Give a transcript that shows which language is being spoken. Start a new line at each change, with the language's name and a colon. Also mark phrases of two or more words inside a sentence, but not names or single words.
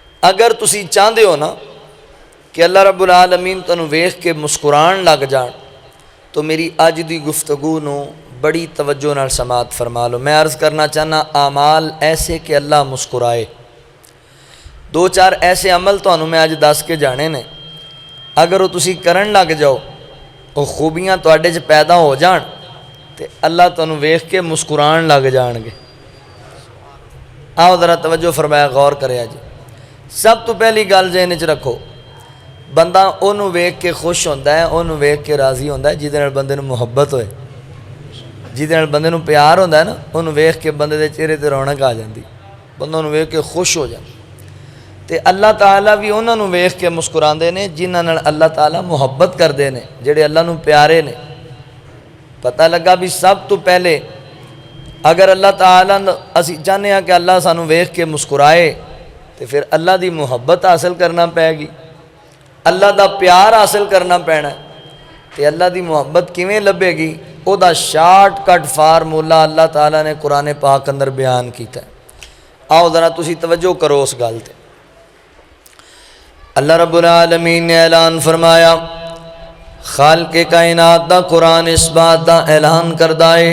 Punjabi: اگر تسی چاہتے ہو نا کہ اللہ رب العالمین تنوں ویکھ کے مسکران لگ جان تو میری اج دی گفتگو نو بڑی توجہ نال سماعت فرما لو۔ میں عرض کرنا چاہنا اعمال ایسے کہ اللہ مسکرائے، دو چار ایسے عمل تانوں میں اج دس کے جانے نے، اگر وہ تسی کرن لگ جاؤ وہ خوبیاں تواڈے چ پیدا ہو جان تے اللہ تانوں ویکھ کے مسکران لگ جان گے۔ آؤ ذرا توجہ فرمایا، غور کریا جی۔ سب تو پہلی گل ذہن وچ رکھو، بندہ انہوں ویکھ کے خوش ہوندا ہے، انہوں ویکھ کے راضی ہوندا ہے جہدے نال بندے نوں محبت ہوئے، جہدے نال بندے نوں پیار ہوندا ہے نا، انہوں ویکھ کے بندے دے چہرے تے رونق آ جاندی، بندہ انہوں ویکھ کے خوش ہو جاندا۔ تے اللہ تعالیٰ بھی انہاں نوں ویکھ کے مسکراندے نے جنہاں نال اللہ تعالیٰ محبت کردے نے، جڑے اللہ نوں پیارے نے۔ پتہ لگا بھی سب تو پہلے اگر اللہ تعالیٰ اسی چاہنے ہاں کہ اللہ سانوں ویکھ کے مسکرائے تو پھر اللہ دی محبت حاصل کرنا پے گی، اللہ دا پیار حاصل کرنا پینا ہے۔ تے اللہ دی محبت کیویں لبے گی؟ او دا شارٹ کٹ فارمولہ اللہ تعالیٰ نے قرآن پاک اندر بیان کیتا ہے۔ آؤ ذرا تسی توجہ کرو اس گل تے۔ اللہ رب العالمین نے اعلان فرمایا، خالق کائنات دا قرآن اس بات دا اعلان کردہ ہے۔